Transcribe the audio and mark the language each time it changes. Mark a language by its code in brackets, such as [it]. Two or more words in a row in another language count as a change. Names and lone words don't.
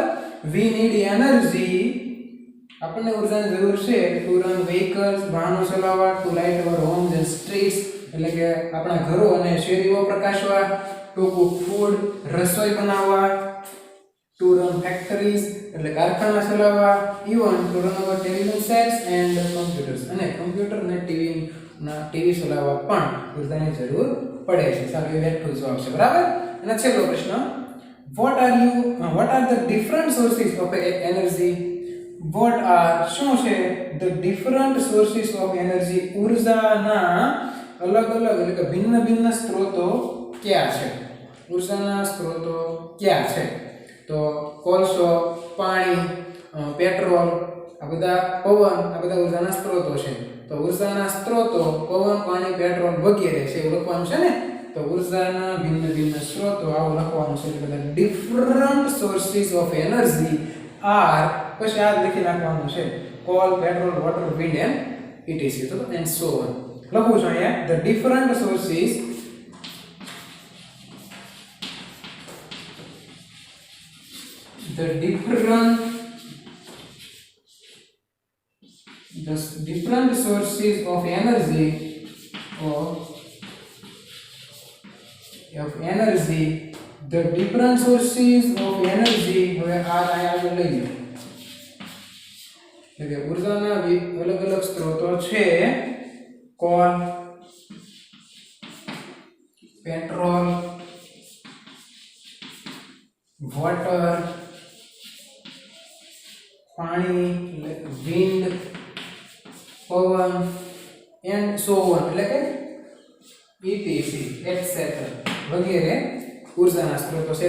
[en] we need energy, [gu] આપણને ઉર્જાની જરૂર છે [en] to run vehicles, [gu] વાહનો ચલાવવા, [en] to light our homes and streets, [gu] એટલે કે આપણા ઘરો અને શેરીઓ પ્રકાશવા, [en] to cook food, [gu] રસોઈ બનાવવા, [en] to run factories, [gu] એટલે કારખાના ચલાવવા, [en] even to run our television sets and computers, [gu] અને કમ્પ્યુટર અને ટીવી ચલાવવા પણ ઉર્જાની જરૂર પડે છે. ચાલો એ બેઠું જવાબ છે બરાબર. અને છેલ્લો પ્રશ્ન, [en] what are the different sources of energy? What are [gu] શું છે [en] the different sources of energy? [gu] ઉર્જાના અલગ અલગ એટલે કે ભિન્ન ભિન્ન સ્ત્રોતો કયા છે? ઉર્જાના સ્ત્રોતો કયા છે? તો કોલસો, પાણી, પેટ્રોલ, આ બધા પવન, આ બધા ઉર્જાના સ્ત્રોતો છે. તો ઉર્જાના સ્ત્રોતો પવન, પાણી, પેટ્રોલ વગેરે છે એવું લખવાનું છે ને. તો ઉર્જાના ભિન્ન ભિન્ન સ્ત્રોતો આવું લખવાનું છે. [en] એટલે different sources of energy are, [gu] પછી આ લખી નાખવાનું છે [en] coal, petrol, water, wind and etc, તો and so on [gu] લખું છું અહીંયા. [en] the different sources different sources of energy the different sources of energy, [gu] હવે આ આગળ લઈ લો, એટલે કે ઉર્જાના અલગ અલગ સ્ત્રોતો છે. [en] coal, petrol, water, પાણી, વિન્ડ, પવન and so on, [gu] એટલે કે [en] etc. etcetera [gu] વગેરે ઉર્જાના સ્ત્રોતો છે.